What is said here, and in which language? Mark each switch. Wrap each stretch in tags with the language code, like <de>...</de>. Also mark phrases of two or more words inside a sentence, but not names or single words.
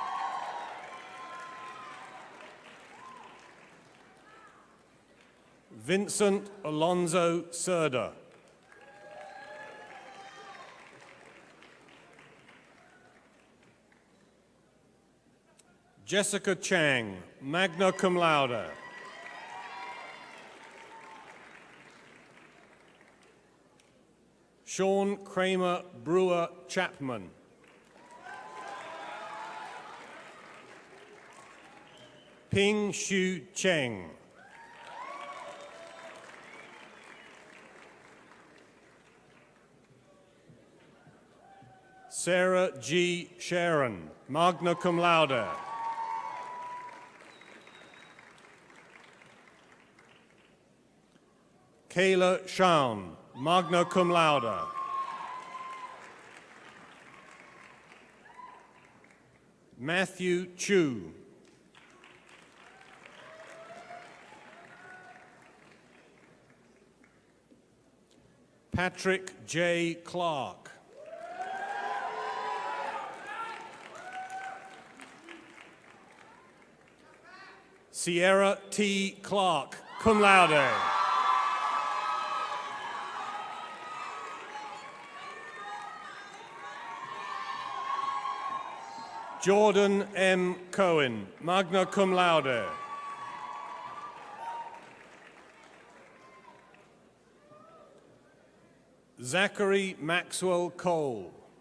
<en>Vincent Alonzo Serda. Jessica Chang,</en> <la>magna cum laude.</la> <en>Sean Kramer Brewer Chapman. Ping Shu Cheng. Sarah G. Sharon,</en> <la>magna cum laude.</la> <en>Kayla Shawn,</en> <la>magna cum laude.</la> <en>Matthew Chu. Patrick J. Clark. Sierra T. Clark,</en> <la>cum laude.</la> <en>Jordan M. Cohen,</en> <la>magna cum laude.</la> <en>Zachary Maxwell Cole.</en>